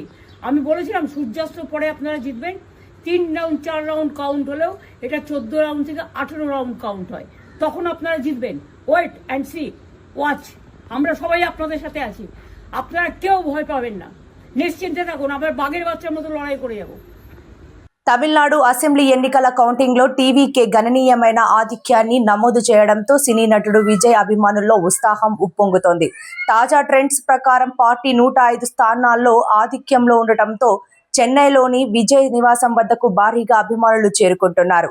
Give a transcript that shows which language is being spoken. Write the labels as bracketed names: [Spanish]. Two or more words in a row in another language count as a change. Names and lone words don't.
[Bangla] আমি বলেছিলাম সূর্যাস্ত পরে আপনারা জিতবেন। 3 রাউন্ড 4 রাউন্ড কাউন্ট হলেও এটা 14 রাউন্ড থেকে 18 রাউন্ড কাউন্ট হয়, তখন আপনারা জিতবেন। [English] wait and see, watch. [Bangla] আমরা সবাই আপনাদের সাথে আছি, আপনারা কেউ ভয় পাবেন না, নিশ্চিন্তে থাকুন। আমরা বাঘের বাচ্চার মতো লড়াই করে যাব। [Telugu] తమిళనాడు అసెంబ్లీ ఎన్నికల కౌంటింగ్ లో టీవీకే గణనీయమైన ఆధిక్యాన్ని నమోదు చేయడంతో సినీ నటుడు విజయ్ అభిమానుల్లో ఉత్సాహం ఉప్పొంగుతోంది. తాజా ట్రెండ్స్ ప్రకారం పార్టీ 105 స్థానాల్లో ఆధిక్యంలో ఉండటంతో చెన్నైలోని విజయ్ నివాసం వద్దకు భారీగా అభిమానులు చేరుకుంటున్నారు.